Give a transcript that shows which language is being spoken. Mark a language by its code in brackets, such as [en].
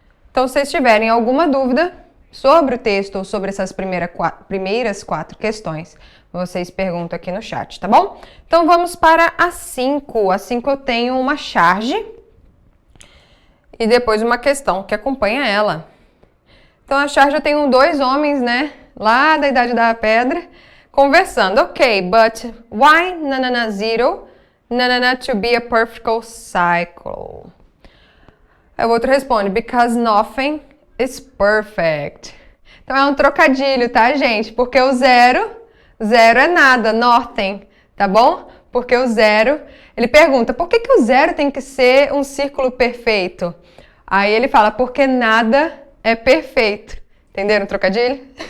[pt] Então, se vocês tiverem alguma dúvida sobre o texto ou sobre essas primeiras 4 questões, vocês perguntam aqui no chat, tá bom? Então, vamos para a 5. A 5 eu tenho uma charge e depois uma questão que acompanha ela. Então, a charge eu tenho 2 homens, né, lá da Idade da Pedra, conversando. [en] Ok, but why zero, to be a perfect cycle? [pt] Aí o outro responde, [en] because nothing is perfect. [pt] Então é um trocadilho, tá, gente? Porque o zero é nada, nothing, tá bom? Porque o zero, ele pergunta, por que o zero tem que ser um círculo perfeito? Aí ele fala, porque nada é perfeito. Entenderam o trocadilho?